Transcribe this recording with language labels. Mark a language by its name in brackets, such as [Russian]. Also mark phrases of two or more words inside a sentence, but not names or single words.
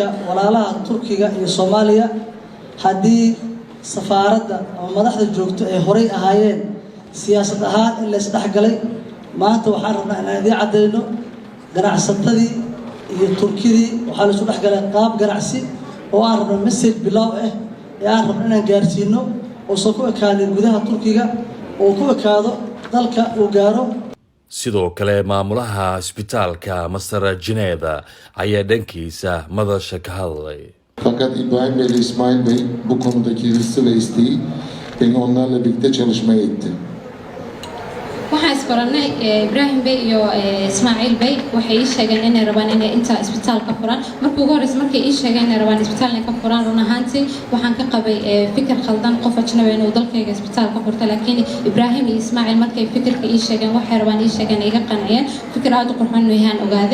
[Somali] walaalaha Turkiga iyo Soomaaliya hadii safaaradda ama madaxda joogto ay horay ahaayeen siyaasad ahaan in la isdhaxgalay maanta waxaan rabnaa inaan idin cadeyno ganacsatadii iyo Turkidii waxaa la isku dhaxgalay qaab ganacsi oo aan rabno message bilow ah ee aan rabno inaan gaarsiino oo soo ku ekaadeen gudaha Turkiga oo ku ekaado dalka uu gaaro sidoo kale maamulaha isbitaalka Masar Jineeda ayaa dhankiisa madasha ka hadlay [Turkish] fakat İbrahim Bey ile İsmail Bey bu konudaki hırsı ve isteği beni onlarla birlikte çalışmaya itti. [Somali] waxaan isbaranay Ibrahim Bey iyo Ismail Bey waxay sheegeen inay rabaan inay inta isbitaalka furaan markii ugu horeysay markay ii sheegeen inay rabaan isbitaalka ka furaan run ahaantii waxaan ka qabay fikir khaldan qof ajnabi inuu dalkayga isbitaalka furto laakiin Ibrahim iyo Ismail markay fikirka ii sheegeen waxay rabaan ii sheegeen iga qanciyeen fikir aad u qurxoon weeyaan ogaaday